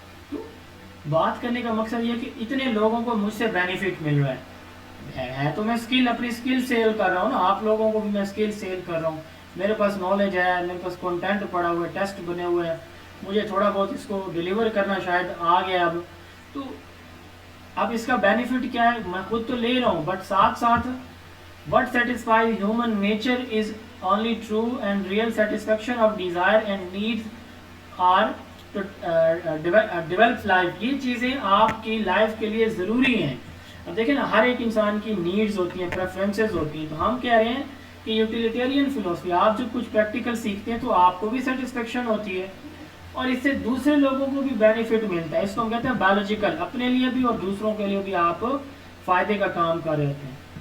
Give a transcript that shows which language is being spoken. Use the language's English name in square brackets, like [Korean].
[Urdu] تو بات کرنے کا مقصد یہ ہے کہ اتنے لوگوں کو مجھ سے بینیفٹ مل رہا ہے تو میں اپنی اسکل سیل کر رہا ہوں نا. آپ لوگوں کو بھی میں اسکل سیل کر رہا ہوں. میرے پاس نالج ہے، میرے پاس کنٹینٹ پڑا ہوا ہے، ٹیسٹ بنے ہوئے ہیں، مجھے تھوڑا بہت اس کو ڈیلیور کرنا شاید آ گیا اب. تو اب اس کا بینیفٹ کیا ہے، میں خود تو لے رہا ہوں، بٹ ساتھ ساتھ [English] what satisfies human nature is only true and real satisfaction of desire and needs are to develop life. [Urdu] یہ چیزیں آپ کی لائف کے لیے ضروری ہیں. اب دیکھیں نا، ہر ایک انسان کی نیڈز ہوتی ہیں، پریفرنسز ہوتی ہیں. تو ہم کہہ رہے ہیں کہ یوٹیلیٹیرین فلاسفی، آپ جب کچھ پریکٹیکل سیکھتے ہیں تو آپ کو بھی سیٹسفیکشن ہوتی ہے اور اس سے دوسرے لوگوں کو بھی بینیفٹ ملتا ہے. اس کو ہم کہتے ہیں بایولوجیکل، اپنے لیے بھی اور دوسروں کے لیے بھی آپ فائدے کا کام کر رہے ہوتے ہیں.